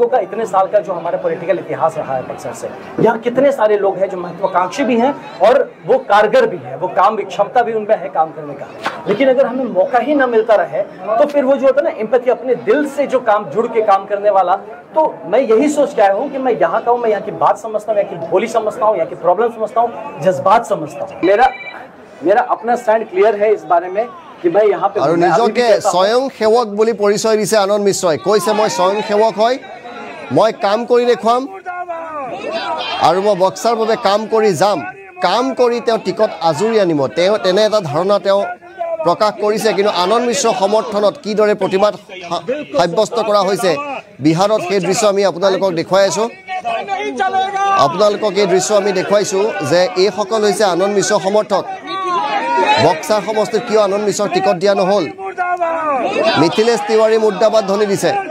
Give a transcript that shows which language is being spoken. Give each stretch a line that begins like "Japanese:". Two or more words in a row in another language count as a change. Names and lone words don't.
Hindi: का इतने साल का जो हमारा पॉलिटिकल इतिहास रहा है बक्सर से यहाँ कितने सारे लोग हैं जो महत्वाकांक्षी भी हैं और वो कारगर भी है वो काम क्षमता भी उनमें है काम करने का लेकिन अगर हमें मौका ही ना मिलता रहे तो फिर वो जो होता है ना एम्पैथी अपने दिल से जो काम जुड़ के काम करने वाला तो मैं यही सोच के आया हूँ कि मैं यहाँ का हूँ मैं यहाँ की बात समझता हूँ यहाँ की बोली समझता हूँ यहाँ की प्रॉब्लम समझता हूँ जज्बात समझता हूँ मेरा अपना स्टैंड क्लियर है इस बारे में कि मैं यहाँ पे
Assamese: আৰু নিজকে স্বয়ং সেৱক বুলি পৰিচয় দিছে আনন্দ মিশ্ৰই কৈছে মই স্বয়ং সেৱক হয় মই কাম কৰি দেখুৱাম আৰু মই বক্সাৰ বাবে কাম কৰি যাম কাম কৰি তেওঁ টিকট আজুৰি আনিব তেওঁ তেনে এটা ধাৰণা তেওঁ প্ৰকাশ কৰিছে কিন্তু আনন্দ মিশ্ৰৰ সমৰ্থনত কিদৰে প্ৰতিবাদ সাব্যস্ত কৰা হৈছে বিহাৰত সেই দৃশ্য আমি আপোনালোকক দেখুৱাই আছো আপোনালোকক এই দৃশ্য আমি দেখুৱাইছো যে এই সকল হৈছে আনন্দ মিশ্ৰৰ সমৰ্থক বক্সাৰ সমষ্টিত কিয় আনন্দ মিশ্ৰক টিকট দিয়া নহল মিথিলেশ তিৱাৰী মুৰ্দাবাদ ধ্বনি দিছে